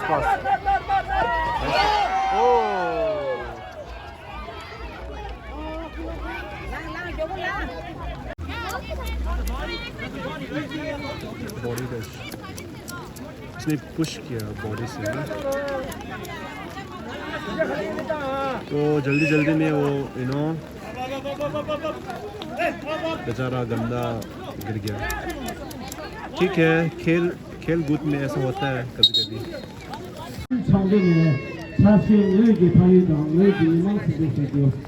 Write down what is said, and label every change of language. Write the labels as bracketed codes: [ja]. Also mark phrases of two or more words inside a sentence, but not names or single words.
[en] body touch [hi] इसने पुश किया बॉडी से तो जल्दी में वो बेचारा गंदा गिर गया ठीक है खेल कूद में ऐसा होता है कभी [zh] 场地里面，他是没有给潘队长，没有给芒斯队选手。